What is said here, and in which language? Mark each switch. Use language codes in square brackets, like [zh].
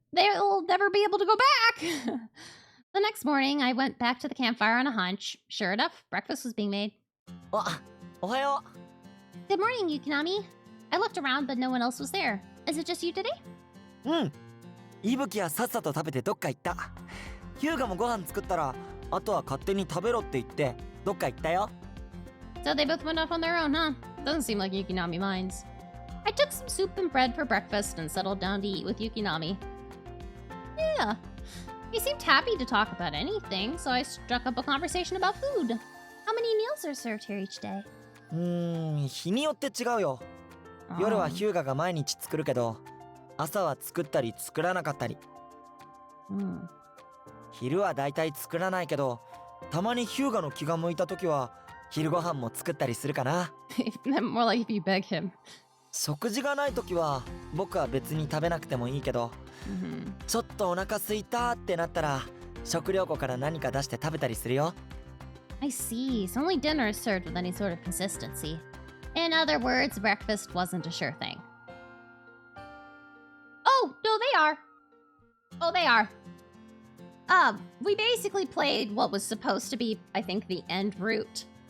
[en] They'll never be able to go back. The next morning, I went back to the campfire on a hunch. Sure enough, breakfast was being made. [ja] おはよ [en] Good morning, Yukinami. I looked around, but no one else was there. Is it just you today? [ja] う。うん。いぶきはさっさと食べてどっか行った。ヒューガもご飯作ったら、あとは勝手に食べろって言ってどっか行ったよ。 [en] So they both went off on their own, huh? Doesn't seem like Yukinami minds. I took some soup and bread for breakfast and settled down to eat with Yukinami. Yeah. He seemed happy to talk about anything, so I struck up a conversation about food. How many meals are served here each day? [ja] 日によって違うよ。夜はヒューガが毎日作るけど、朝は作ったり作らなかったり。昼はだいたい作らないけど、たまにヒューガの気が向いた時は昼ご飯も作ったりするかな。 [en] More like if you beg him. [ja] 食事がない時は僕は別に食べなくてもいいけど、ちょっとお腹空いたってなったら食料庫から何か出して食べたりするよ。 [en] I see. So only dinner is served with any sort of consistency. In other words, breakfast wasn't a sure thing. Oh, no, they are. Oh, they are. We basically played what was supposed to be, I think, the end route.